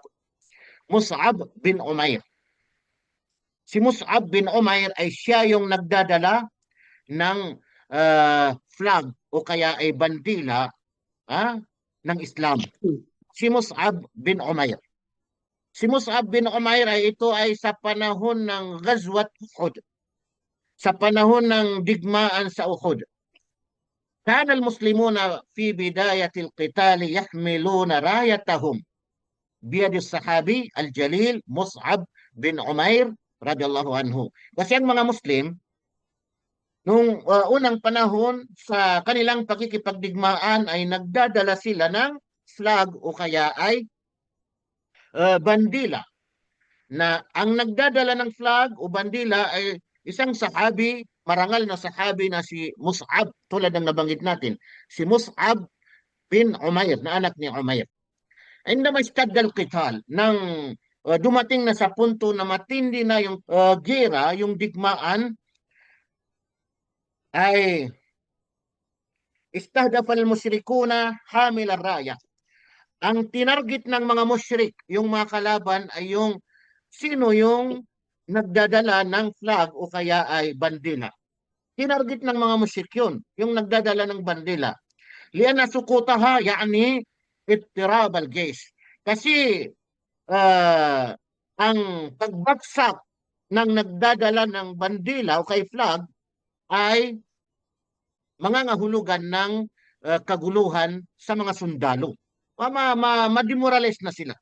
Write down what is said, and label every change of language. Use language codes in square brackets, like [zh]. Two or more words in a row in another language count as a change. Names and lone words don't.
[tl] Mus'ab bin Umair. Si Mus'ab bin Umair ay siya yung nagdadala ng flag o kaya ay bandila ng Islam. Si Mus'ab bin Umair. Si Mus'ab bin Umair ay ito ay sa panahon ng Ghazwat Uhud, sa panahon ng digmaan sa Uhud. [ar] كان المسلمون في بداية القتال يحملون رايتهم بيد الصحابي الجليل مصعب bin Umair رضي الله عنه. [tl] Kasi ang mga Muslim nung unang panahon sa kanilang pakikipagdigmaan ay nagdadala sila ng flag o kaya ay bandila, na ang nagdadala ng flag o bandila ay isang sahabi, marangal na sahabi na si Mus'ab, tulad ng nabanggit natin, si Mus'ab bin Umair, na anak ni Umair. [ar] عندما اشتد القتال, [tl] nang dumating na sa punto na matindi na yung gera, yung digmaan, ay [ar] استهدف المشركون حامل الراية. [tl] Ang tinarget ng mga musyrik, yung mga kalaban, ay yung sino yung nagdadala ng flag o kaya ay bandila. Tinarget ng mga musyrik yun, yung nagdadala ng bandila. [ar] لأن سقوطها يعني اضطراب الجيش. [tl] Kasi ang pagbagsak ng nagdadala ng bandila o kay flag ay mangangahulugan ng kaguluhan sa mga sundalo. Ma-demoralize na sila.